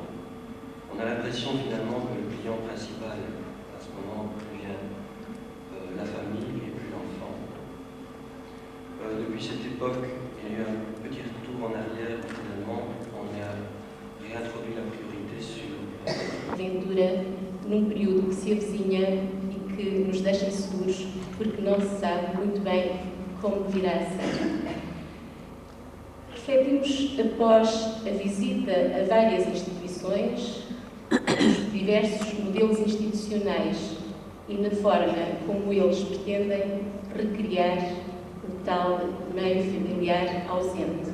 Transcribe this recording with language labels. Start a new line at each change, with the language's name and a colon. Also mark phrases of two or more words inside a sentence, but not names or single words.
French: On a l'impression finalement que le client principal à ce moment devient la famille et plus l'enfant. Depuis cette époque, il y a eu un petit retour en arrière, finalement, on a réintroduit la priorité sur...
Portuguese: Aventura num período que se avizinha e que nos deixa inseguros, porque não se sabe muito bem como virá a ser. Refletimos, após a visita a várias instituições, os diversos modelos institucionais e na forma como eles pretendem recriar o tal meio familiar ausente.